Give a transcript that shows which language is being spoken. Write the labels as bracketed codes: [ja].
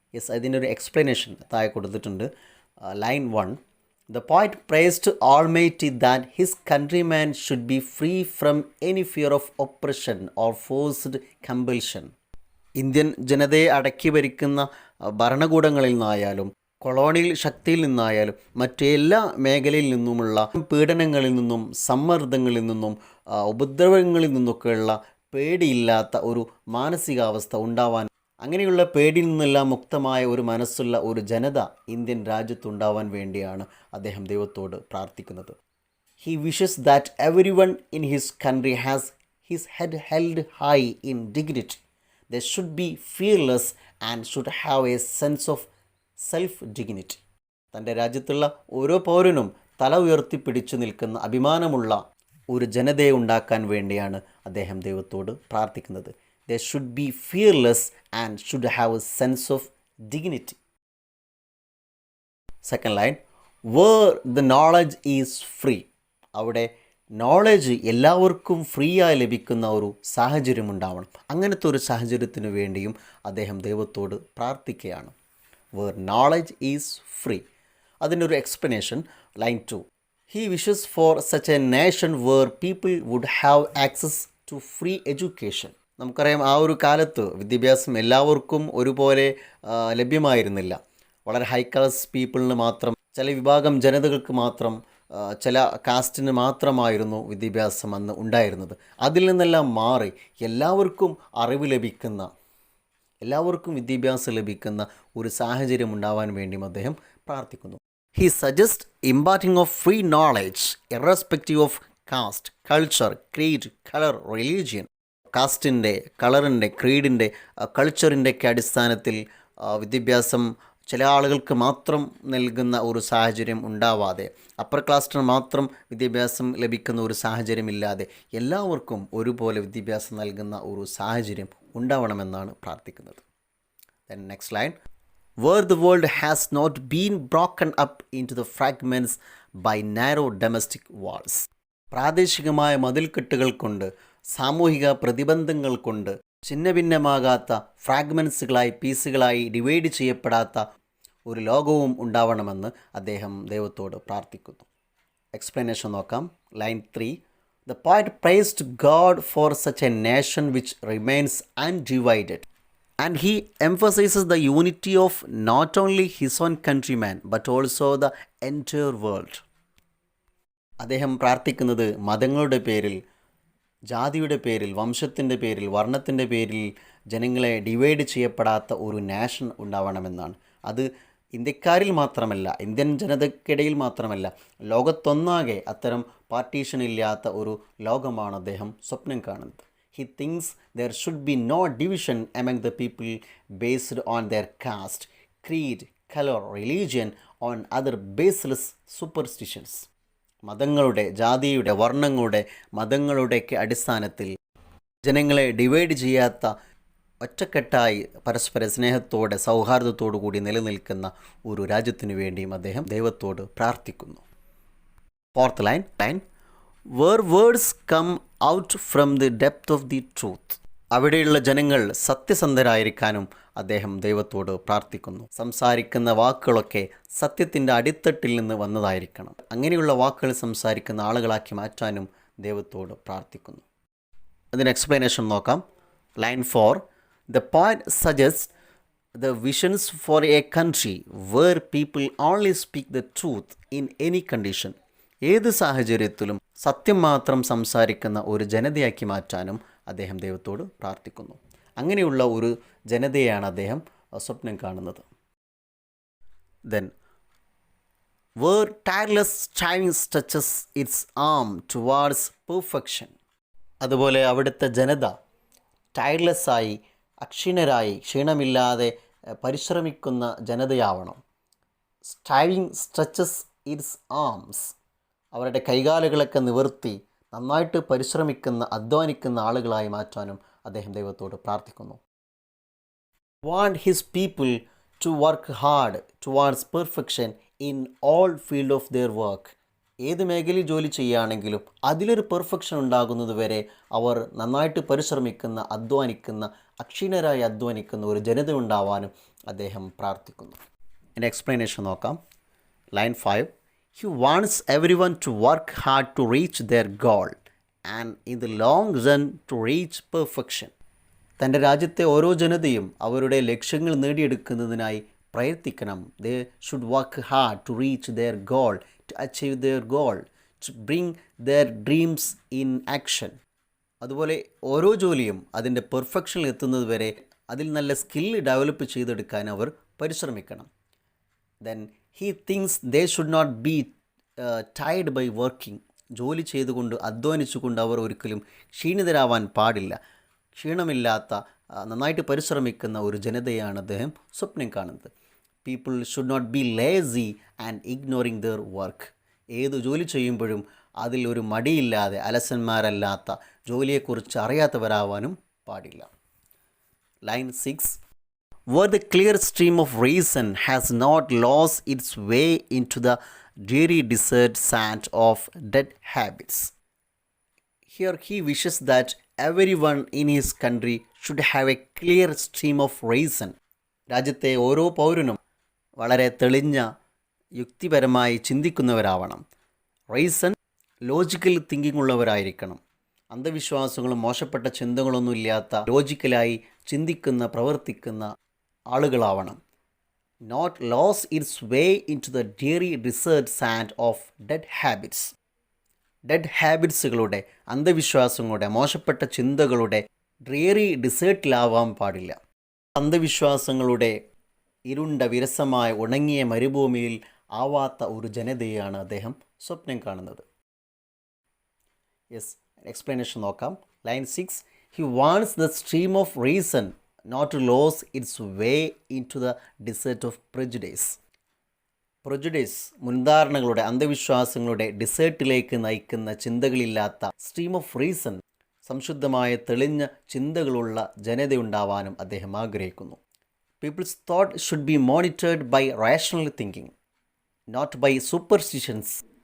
[ml] Yes, അതിനൊരു explanation താഴെ കൊടുത്തിട്ടുണ്ട്. [en] Line 1, The poet praised Almighty that his countrymen should be free from any fear of oppression or forced compulsion. [ml] Indian ജനതയെ അടക്കി ഭരിക്കുന്ന ഭരണകൂടങ്ങളിൽ നിന്നായാലും colonial ശക്തിയിൽ നിന്നായാലും മറ്റെല്ലാ മേഖലയിൽ നിന്നുമുള്ള പീഡനങ്ങളിൽ നിന്നും സമ്മർദ്ദങ്ങളിൽ നിന്നും ഉപദ്രവങ്ങളിൽ നിന്നൊക്കെയുള്ള പേടിയില്ലാത്ത ഒരു മാനസികാവസ്ഥ ഉണ്ടാവാൻ, അങ്ങനെയുള്ള പേടിയിൽ നിന്നെല്ലാം മുക്തമായ ഒരു മനസ്സുള്ള ഒരു ജനത ഇന്ത്യൻ രാജ്യത്തുണ്ടാവാൻ വേണ്ടിയാണ് അദ്ദേഹം ദൈവത്തോട് പ്രാർത്ഥിക്കുന്നത്. [en] He wishes that every one in his country has his head held high in dignity. They should be fearless and should have a sense of self dignity. [ml] തൻ്റെ രാജ്യത്തുള്ള ഓരോ പൗരനും തല ഉയർത്തിപ്പിടിച്ചു നിൽക്കുന്ന അഭിമാനമുള്ള ഒരു ജനതയെ ഉണ്ടാക്കാൻ വേണ്ടിയാണ് അദ്ദേഹം ദൈവത്തോട് പ്രാർത്ഥിക്കുന്നത്. [en] They should be fearless and should have a sense of dignity. Second line, where the knowledge is free. [ml] അവിടെ നോളജ് എല്ലാവർക്കും ഫ്രീ ആയി ലഭിക്കുന്ന ഒരു സാഹചര്യം ഉണ്ടാവണം. അങ്ങനത്തെ ഒരു സാഹചര്യത്തിന് വേണ്ടിയും അദ്ദേഹം ദൈവത്തോട് പ്രാർത്ഥിക്കുകയാണ്. [en] Where knowledge is free. [ml] അതിൻ്റെ ഒരു explanation line 2. [en] He wishes for such a nation where people would have access to free education. [ml] നമുക്കറിയാം, ആ ഒരു കാലത്ത് വിദ്യാഭ്യാസം എല്ലാവർക്കും ഒരുപോലെ ലഭ്യമായിരുന്നില്ല. വളരെ ഹൈ ക്ലാസ് പീപ്പിളിന് മാത്രം, ചില വിഭാഗം ജനതകൾക്ക് മാത്രം, ചില കാസ്റ്റിന് മാത്രമായിരുന്നു വിദ്യാഭ്യാസം അന്ന് ഉണ്ടായിരുന്നത്. അതിൽ നിന്നെല്ലാം മാറി എല്ലാവർക്കും അറിവ് ലഭിക്കുന്ന, എല്ലാവർക്കും വിദ്യാഭ്യാസം ലഭിക്കുന്ന ഒരു സാഹചര്യം ഉണ്ടാവാൻ വേണ്ടിയും അദ്ദേഹം പ്രാർത്ഥിക്കുന്നു. [en] He suggests imparting of free knowledge irrespective of caste, culture, creed, color, religion. [ml] കാസ്റ്റിൻ്റെ, കളറിൻ്റെ, ക്രീഡിൻ്റെ, കൾച്ചറിൻ്റെയൊക്കെ അടിസ്ഥാനത്തിൽ വിദ്യാഭ്യാസം ചില ആളുകൾക്ക് മാത്രം നൽകുന്ന ഒരു സാഹചര്യം ഉണ്ടാവാതെ, അപ്പർ ക്ലാസ്സിന് മാത്രം വിദ്യാഭ്യാസം ലഭിക്കുന്ന ഒരു സാഹചര്യമില്ലാതെ എല്ലാവർക്കും ഒരുപോലെ വിദ്യാഭ്യാസം നൽകുന്ന ഒരു സാഹചര്യം ഉണ്ടാവണമെന്നാണ് പ്രാർത്ഥിക്കുന്നത്. [en] Then next line. Where the world has not been broken up into the fragments by narrow domestic walls. [ml] പ്രാദേശികമായ മതിൽക്കെട്ടുകൾ കൊണ്ട്, സാമൂഹിക പ്രതിബന്ധങ്ങൾ കൊണ്ട് ഛിന്നഭിന്നമാകാത്ത ഫ്രാഗ്മെൻസുകളായി, പീസുകളായി ഡിവൈഡ് ചെയ്യപ്പെടാത്ത ഒരു ലോകവും ഉണ്ടാവണമെന്ന് അദ്ദേഹം ദൈവത്തോട് പ്രാർത്ഥിക്കുന്നു. എക്സ്പ്ലനേഷൻ നോക്കാം. Line 3. [en] The poet praised God for such a nation which remains undivided. And he emphasizes the unity of not only his own countrymen but also the entire world. [ml] അദ്ദേഹം പ്രാർത്ഥിക്കുന്നത് മതങ്ങളുടെ പേരിൽ, ജാതിയുടെ പേരിൽ, വംശത്തിൻ്റെ പേരിൽ, വർണ്ണത്തിൻ്റെ പേരിൽ ജനങ്ങളെ ഡിവൈഡ് ചെയ്യപ്പെടാത്ത ഒരു നാഷൻ ഉണ്ടാവണമെന്നാണ്. അത് ഇന്ത്യക്കാരിൽ മാത്രമല്ല, ഇന്ത്യൻ ജനതയ്ക്കിടയിൽ മാത്രമല്ല, ലോകത്തൊന്നാകെ അത്തരം പാർട്ടീഷൻ ഇല്ലാത്ത ഒരു ലോകമാണ് അദ്ദേഹം സ്വപ്നം കാണുന്നത്. [en] He thinks there should be no division among the people based on their caste, creed, color, religion, on other baseless superstitions. [ml] മതങ്ങളുടെ, ജാതിയുടെ, വർണ്ണങ്ങളുടെ, മതങ്ങളുടെയൊക്കെ അടിസ്ഥാനത്തിൽ ജനങ്ങളെ ഡിവൈഡ് ചെയ്യാത്ത, ഒറ്റക്കെട്ടായി പരസ്പര സ്നേഹത്തോടെ, സൗഹാർദ്ദത്തോടു കൂടി നിലനിൽക്കുന്ന ഒരു രാജ്യത്തിനു വേണ്ടിയും അദ്ദേഹം ദൈവത്തോട് പ്രാർത്ഥിക്കുന്നു. [en] 4th line. Where words come out from the depth of the truth. [ml] അവിടെയുള്ള ജനങ്ങൾ സത്യസന്ധരായിരിക്കാനും അദ്ദേഹം ദൈവത്തോട് പ്രാർത്ഥിക്കുന്നു. സംസാരിക്കുന്ന വാക്കുകളൊക്കെ സത്യത്തിൻ്റെ അടിത്തട്ടിൽ നിന്ന് വന്നതായിരിക്കണം. അങ്ങനെയുള്ള വാക്കുകൾ സംസാരിക്കുന്ന ആളുകളാക്കി മാറ്റാനും ദൈവത്തോട് പ്രാർത്ഥിക്കുന്നു. അതിന് എക്സ്പ്ലനേഷൻ നോക്കാം. Line 4. [en] The poet suggests the visions for a country where people only speak the truth in any condition. [ml] ഏത് സാഹചര്യത്തിലും സത്യം മാത്രം സംസാരിക്കുന്ന ഒരു ജനതയാക്കി മാറ്റാനും അദ്ദേഹം ദൈവത്തോട് പ്രാർത്ഥിക്കുന്നു. അങ്ങനെയുള്ള ഒരു ജനതയാണ് അദ്ദേഹം സ്വപ്നം കാണുന്നത്. [en] Then, where tireless striving stretches its arm towards perfection. [ml] അതുപോലെ അവിടുത്തെ ജനത ടയർലെസ്സായി, അക്ഷീണരായി, ക്ഷീണമില്ലാതെ പരിശ്രമിക്കുന്ന ജനതയാവണം. [en] Striving stretches its arms. [ml] അവരുടെ കൈകാലുകളൊക്കെ നിവർത്തി നന്നായിട്ട് പരിശ്രമിക്കുന്ന, അധ്വാനിക്കുന്ന ആളുകളായി മാറ്റാനും അദ്ദേഹം ദൈവത്തോട് പ്രാർത്ഥിക്കുന്നു. [en] Want his people to work hard towards perfection in all field of their work. [ml] ഏത് മേഖലയിൽ ജോലി ചെയ്യുകയാണെങ്കിലും അതിലൊരു പെർഫെക്ഷൻ ഉണ്ടാകുന്നത് വരെ അവർ നന്നായിട്ട് പരിശ്രമിക്കുന്ന, അധ്വാനിക്കുന്ന, അക്ഷീണരായി അധ്വാനിക്കുന്ന ഒരു ജനത ഉണ്ടാവാനും അദ്ദേഹം പ്രാർത്ഥിക്കുന്നു. എൻ്റെ എക്സ്പ്ലനേഷൻ നോക്കാം. Line 5. [en] He wants everyone to work hard to reach their goal and in the long run to reach perfection. [ml] തൻ്റെ രാജ്യത്തെ ഓരോ ജനതയും അവരുടെ ലക്ഷ്യങ്ങൾ നേടിയെടുക്കുന്നതിനായി പ്രയത്നിക്കണം. [en] They should work hard to reach their goal, to achieve their goal, to bring their dreams in action. [ml] അതുപോലെ ഓരോ ജോലിയും അതിൻ്റെ പെർഫെക്ഷനിൽ എത്തുന്നത് വരെ അതിൽ നല്ല സ്കില്ല് ഡെവലപ്പ് ചെയ്തെടുക്കാൻ അവർ പരിശ്രമിക്കണം. [en] Then he thinks they should not be tired by working. [ml] ജോലി ചെയ്തുകൊണ്ട്, അധ്വാനിച്ചുകൊണ്ട് അവർ ഒരിക്കലും ക്ഷീണിതരാവാൻ പാടില്ല. ക്ഷീണമില്ലാത്ത, നന്നായിട്ട് പരിശ്രമിക്കുന്ന ഒരു ജനതയാണ് അദ്ദേഹം സ്വപ്നം കാണുന്നത്. [en] People should not be lazy and ignoring their work. [ml] ഏത് ജോലി ചെയ്യുമ്പോഴും അതിൽ ഒരു മടിയില്ലാതെ, അലസന്മാരല്ലാത്ത, ജോലിയെക്കുറിച്ച് അറിയാത്തവരാവാനും പാടില്ല. Line 6. [en] Where the clear stream of reason has not lost its way into the dreary desert sand of dead habits. Here he wishes that everyone in his country should have a clear stream of reason. [ml] രാജ്യത്തെ ഓരോ പൗരനും വളരെ തെളിഞ്ഞ, യുക്തിപരമായി ചിന്തിക്കുന്നവരാവണം. Reason, logical thinking ഉള്ളവരായിരിക്കണം. അന്ധവിശ്വാസങ്ങളും മോശപ്പെട്ട ചിന്തകളൊന്നും ഇല്ലാത്ത, ലോജിക്കലായി ചിന്തിക്കുന്ന, പ്രവർത്തിക്കുന്ന ആളുകളാവണം. [en] Not lose its way into the dreary desert sand of dead habits. [ml] Dead ഹാബിറ്റ്സുകളുടെ, അന്ധവിശ്വാസങ്ങളുടെ, മോശപ്പെട്ട ചിന്തകളുടെ ഡ്രിയറി ഡിസേർട്ടിലാവാൻ പാടില്ല. അന്ധവിശ്വാസങ്ങളുടെ ഇരുണ്ട, വിരസമായ, ഉണങ്ങിയ മരുഭൂമിയിൽ ആവാത്ത ഒരു ജനതയാണ് അദ്ദേഹം സ്വപ്നം കാണുന്നത്. യെസ്, എക്സ്പ്ലനേഷൻ നോക്കാം. Line 6. [en] He wants the stream of reason not to lose its way into the desert of prejudice. [ml] പ്രൊജുഡീസ് മുൻധാരണകളുടെ അന്ധവിശ്വാസങ്ങളുടെ ഡിസേർട്ടിലേക്ക് നയിക്കുന്ന ചിന്തകളില്ലാത്ത സ്ട്രീം ഓഫ് റീസൺ സംശുദ്ധമായ തെളിഞ്ഞ ചിന്തകളുള്ള ജനതയുണ്ടാവാനും അദ്ദേഹം ആഗ്രഹിക്കുന്നു. [en] People's thought should be monitored by rational thinking, not by superstitions.